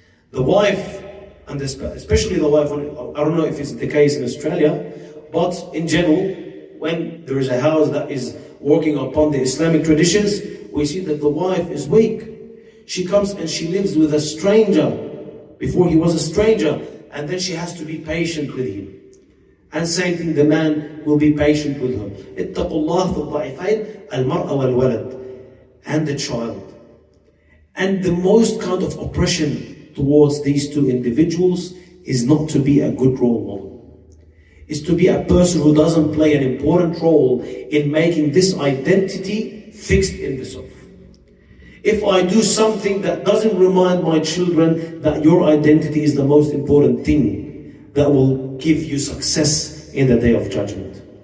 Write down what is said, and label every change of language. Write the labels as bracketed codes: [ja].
[en] The wife, and especially the wife, I don't know if it's the case in Australia, but in general, when there is a house that is working upon the Islamic traditions, we see that the wife is weak. She comes and she lives with a stranger. Before he was a stranger, and then she has to be patient with him. And same thing, the man will be patient with her. [ar] اتقوا الله في الضعيفين المرأة والولد, [en] and the child. And the most kind of oppression towards these two individuals is not to be a good role model. Is to be a person who doesn't play an important role in making this identity fixed in the self. If I do something that doesn't remind my children that your identity is the most important thing that will give you success in the day of judgment.